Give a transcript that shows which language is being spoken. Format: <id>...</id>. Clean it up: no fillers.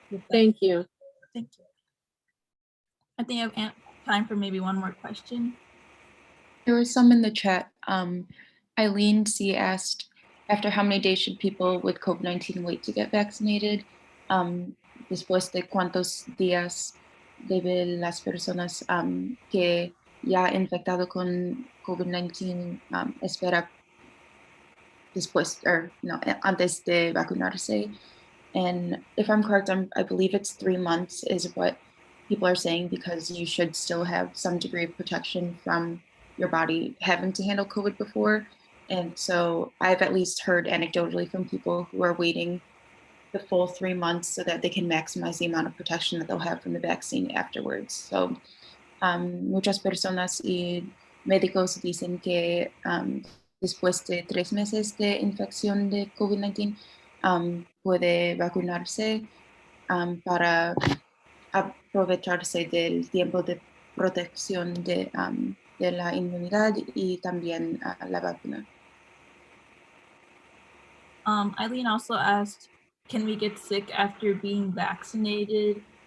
<en>Thank you. Thank you. I think I have time for maybe one more question. There was some in the chat. Eileen C asked, after how many days should people with COVID-19 wait to get vaccinated?</en> <es>Después de cuántos días debe las personas que ya infectado con COVID-19 espera después,</es> <en>or no,</en> <es>antes de vacunarse?</es> <en>And if I'm correct, I believe it's 3 months is what people are saying, because you should still have some degree of protection from your body having to handle COVID before. And so I've at least heard anecdotally from people who are waiting the full 3 months so that they can maximize the amount of protection that they'll have from the vaccine afterwards.</en> <es>So muchas personas y médicos dicen que después de 3 meses de infección de COVID-19 puede vacunarse para aprovecharse del tiempo de protección de la inmunidad y también la vacuna.</es> <en>Eileen also asked, can we get sick after being vaccinated?</en>